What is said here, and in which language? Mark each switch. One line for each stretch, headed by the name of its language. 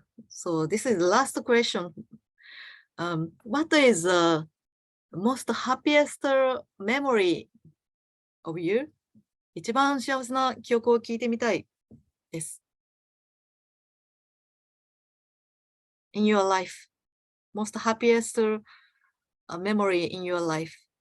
English: So this is the last question. What is the most happiest memory of you?
Japanese: 一番幸せな記憶を聞いてみたいです。
English: In your life, most happiest memory in your life.